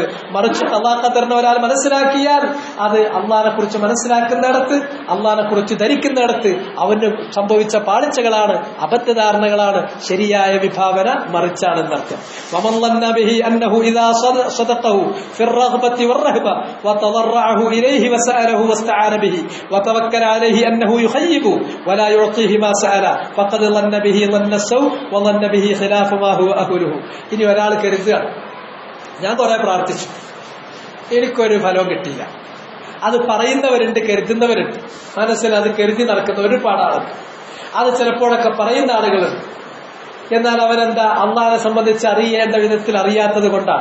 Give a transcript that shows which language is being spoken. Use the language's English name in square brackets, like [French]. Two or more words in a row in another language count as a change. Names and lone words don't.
[Malayalam] മറിച്ച് ഖളാ ഖദറിനെ ഒരാൾ മനസ്സിലാക്കിയാൽ അത് അള്ളാഹിനെ കുറിച്ച് മനസ്സിലാക്കുന്നിടത്ത്, അള്ളാഹിനെ കുറിച്ച് ധരിക്കുന്നിടത്ത് അവന് സംഭവിച്ച പാളിച്ചകളാണ്, അബദ്ധധാരണകളാണ്. ശരിയായ വിഭാവന മറിച്ചാണെന്നർത്ഥം. [Arabic] ومن ظن به أنه إذا صدقه في الرغبة والرهبة وتضرع إليه وسأله واستعان به وتوكل عليه أنه يخيب ولا يعطيه ما سأل فقد ظن به ظن السوء وظن به خلاف ما هو أهله. [Malayalam] ഇനി ഒരാൾ കരുതുക, ഞാൻ കുറെ പ്രാർത്ഥിച്ചു, എനിക്കൊരു ഫലവും കിട്ടിയില്ല. അത് പറയുന്നവരുണ്ട്, കരുതുന്നവരുണ്ട്. മനസ്സിൽ അത് കരുതി നടക്കുന്ന ഒരുപാട് ആളുകൾ, അത് ചിലപ്പോഴൊക്കെ പറയുന്ന ആളുകളുണ്ട്. എന്നാൽ അവരെന്താ അള്ളാഹിനെ സംബന്ധിച്ച് അറിയേണ്ട വിധത്തിൽ അറിയാത്തത് കൊണ്ടാണ്.